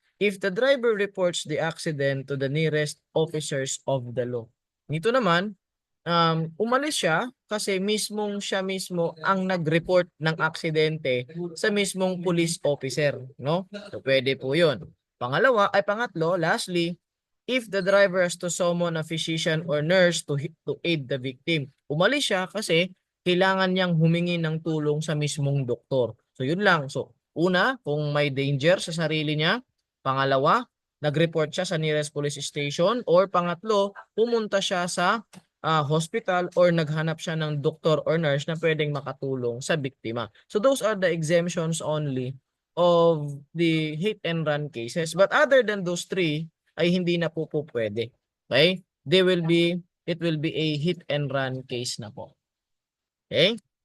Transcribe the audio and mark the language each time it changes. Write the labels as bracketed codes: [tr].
[en] If the driver reports the accident to the nearest officers of the law. [tl] Nito naman, umalis siya kasi siya mismo ang nag-report ng aksidente sa mismong police officer, no? So, pwede po yun. [en] Pangatlo, lastly, if the driver has to summon a physician or nurse to aid the victim. [tl] Umalis siya kasi kailangan niyang humingi ng tulong sa mismong doktor. So yun lang. So una, kung may danger sa sarili niya. Pangalawa, nag-report siya sa nearest police station. Or pangatlo, pumunta siya sa hospital or naghanap siya ng doktor or nurse na pwedeng makatulong sa biktima. [en] So those are the exemptions only of the hit and run cases. But other than those 3, [tl] ay hindi na po pwede. [en] Okay? It will be a hit and run case na po. Okay?